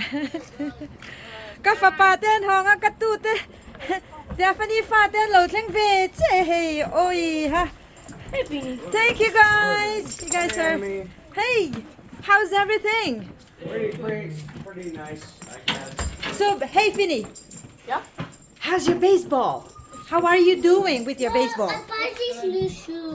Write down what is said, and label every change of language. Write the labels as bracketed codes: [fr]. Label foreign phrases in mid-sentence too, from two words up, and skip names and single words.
[lus] Ka fapate hong ang katute. Daphne faten lo tling vet. [en] Hey, oi ha. Hey, Beanie. Thank you guys. You guys are. Hey, how's everything? Pretty nice, I guess. So, hey, Finny. Yeah? How's your baseball? How are you doing with your baseball? I bought these new shoes.